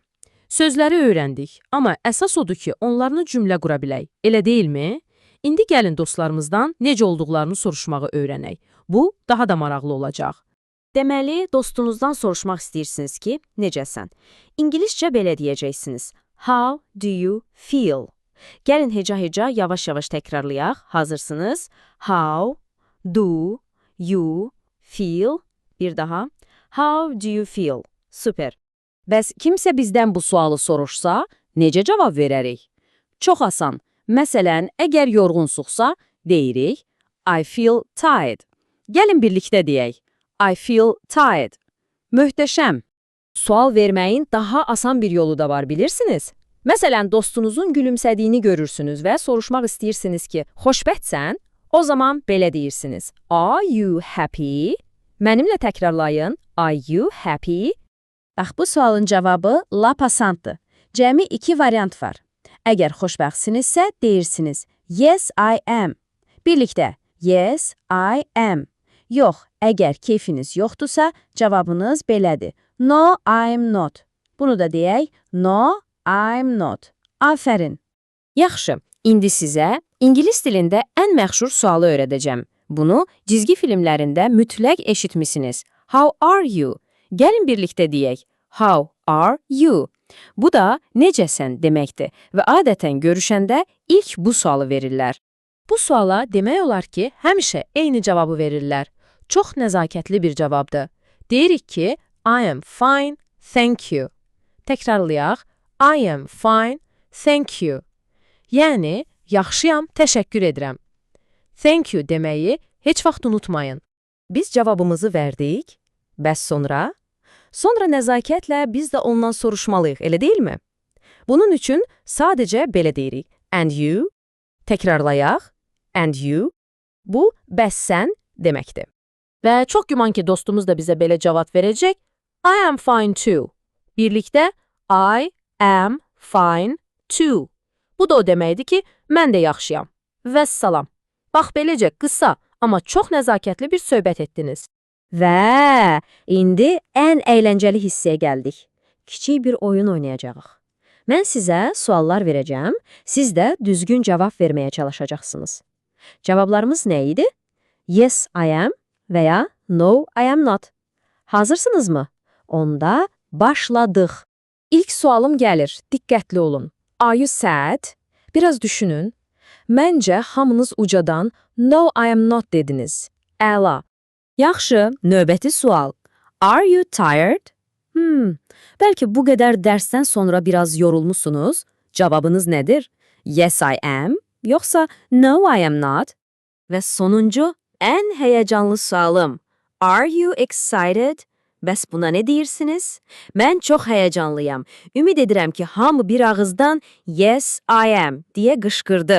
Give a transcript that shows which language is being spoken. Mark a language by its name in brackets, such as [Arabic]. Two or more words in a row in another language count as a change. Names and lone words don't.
[Azerbaijani] Sözləri öyrəndik, amma əsas odur ki, onlarını cümlə qura bilək. Elə deyilmi? İndi gəlin dostlarımızdan necə olduqlarını soruşmağı öyrənək. Bu, daha da maraqlı olacaq. Deməli, dostunuzdan soruşmaq istəyirsiniz ki, necəsən? İngiliscə belə deyəcəksiniz. [English] How do you feel? [Azerbaijani] Gəlin heca-heca yavaş-yavaş təkrarlayaq. Hazırsınız? [English] How do you feel? [Azerbaijani] Bir daha. [English] How do you feel? [Azerbaijani] Super. Bəs kimsə bizdən bu sualı soruşsa, necə cavab verərik? Çox asan. Məsələn, əgər yorğunsuqsa, deyirik, [English] I feel tired. [Azerbaijani] Gəlin birlikdə deyək. [English] I feel tired. [Azerbaijani] Möhtəşəm. Sual verməyin daha asan bir yolu da var, bilirsiniz. Məsələn, dostunuzun gülümsədiyini görürsünüz və soruşmaq istəyirsiniz ki, xoşbəxtsən? O zaman belə deyirsiniz. [English] Are you happy? [Azerbaijani] Mənimlə təkrarlayın. [English] Are you happy? [Azerbaijani] Bax, bu sualın cavabı lap asandır. Cəmi 2 variant var. Əgər xoşbəxtsinizsə, deyirsiniz. [English] Yes, I am. [Azerbaijani] Birlikdə. [English] Yes, I am. [Azerbaijani] Yox, əgər keyfiniz yoxdursa, cavabınız belədir. [English] No, I'm not. [Azerbaijani] Bunu da deyək. [English] No, I'm not. [Azerbaijani] Afərin. Yaxşı, indi sizə ingilis dilində ən məşhur sualı öyrədəcəm. Bunu cizgi filmlərində mütləq eşitmisiniz. [English] How are you? [Azerbaijani] Gəlin birlikdə deyək. [English] How are you? [Azerbaijani] Bu da necəsən deməkdir və adətən görüşəndə ilk bu sualı verirlər. Bu suala demək olar ki, həmişə eyni cavabı verirlər. Çox nəzakətli bir cavabdır. Deyirik ki, [English] I am fine, thank you. [Azerbaijani] Təkrarlayaq, [English] I am fine, thank you. [Azerbaijani] Yəni, yaxşıyam, təşəkkür edirəm. [English] Thank you [Azerbaijani] deməyi heç vaxt unutmayın. Biz cavabımızı verdik, bəs sonra? Sonra nəzakətlə biz də ondan soruşmalıyıq, elə deyilmi? Bunun üçün sadəcə belə deyirik. [English] And you? [Azerbaijani] Təkrarlayaq. [English] And you? [Azerbaijani] Bu, bəs sən deməkdir. Və çox güman ki, dostumuz da bizə belə cavab verəcək. [English] I am fine too. [Azerbaijani] Birlikdə [English] I am fine too. [Azerbaijani] Bu da o deməkdir ki, mən də yaxşıyam. Vəssalam. Bax beləcə qısa, amma çox nəzakətli bir söhbət etdiniz. Və indi ən əyləncəli hissəyə gəldik. Kiçik bir oyun oynayacağıq. Mən sizə suallar verəcəm, siz də düzgün cavab verməyə çalışacaqsınız. Cavablarımız nə idi? [English] Yes, I am [Azerbaijani] və ya [English] No, I am not. [Azerbaijani] Hazırsınızmı? Onda başladıq. İlk sualım gəlir, diqqətli olun. [English] Are you sad? [Azerbaijani] Biraz düşünün. Məncə hamınız ucadan [English] No, I am not [Azerbaijani] dediniz. Əla. Yaxşı, növbəti sual. [English] Are you tired? [Azerbaijani] Bəlkə bu qədər dərsdən sonra biraz yorulmusunuz. Cavabınız nədir? [English] Yes, I am, [Azerbaijani] yoxsa [English] No, I am not? [Azerbaijani] Və sonuncu, ən həyəcanlı sualım. [English] Are you excited? [Azerbaijani] Bəs buna nə deyirsiniz? Mən çox həyəcanlıyam. Ümid edirəm ki, hamı bir ağızdan [English] Yes, I am [Azerbaijani] deyə qışqırdı.